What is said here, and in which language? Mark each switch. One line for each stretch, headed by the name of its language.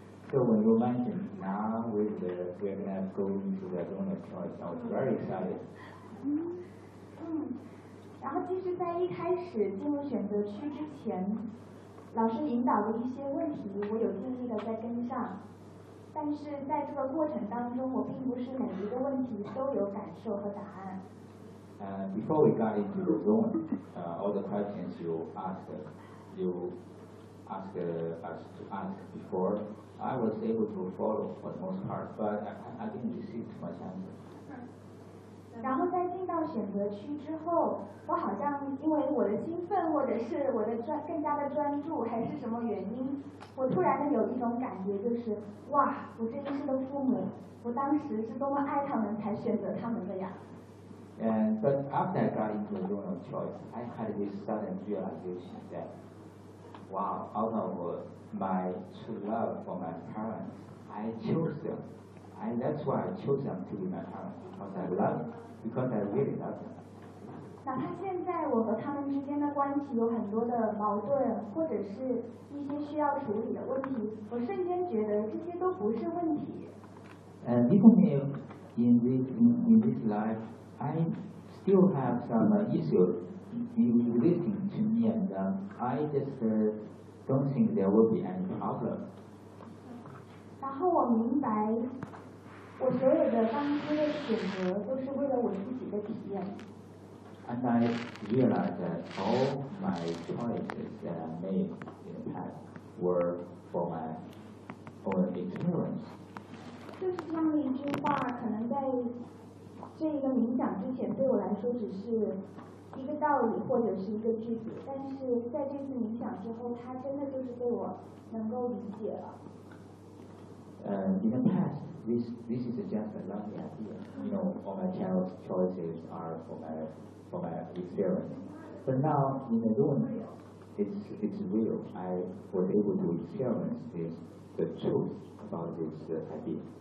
English: So when you mentioned now we're going to go into the zone of choice, I was very excited.
Chinese: 然后其实在一开始进入选择区之前，老师引导的一些问题我有尽力的在跟上，但是在这个过程当中我并不是每一个问题都有感受和答案。
English: Before we got into the zone, all the questions you asked us before,I was able to follow for the most part, but I didn't receive too much answer.
Chinese: 然后在进到选择区之后，我好像因为我的兴奋，或者是我的更加的专注，还是什么原因，我突然的有一种感觉，就是哇，我这一世的父母，我当时是多么爱他们，才选择他们的呀。
English: But after I got into the zone of choice, I had this sudden realization that, wow, out of my true love for my parents, I chose them. And that's why I chose them to be my parents. Because I really love them.
Chinese: 哪怕现在我和他们之间的关系有很多的矛盾，或者是一些需要处理的问题，我瞬间觉得这些都不是问题。
English: And even if in this life, I still have some issues relating to me, and I just don't think there will be any problem.
Chinese: 然后我明白，我所有的当初的选择都是为了我自己的体验。
English: And I realized that all my choices that I made in the past were for my own experience.
Chinese: 就是这样的一句话，可能在这一个冥想之前，对我来说只是一个道理或者是一个句子，但是在这次冥想之后，它真的就是被我能够理解了。
English: In the past, this is just a lovely idea. You know, all my child's choices are for my experience. But now, in the room, it's real. I was able to experience this, the truth about this idea.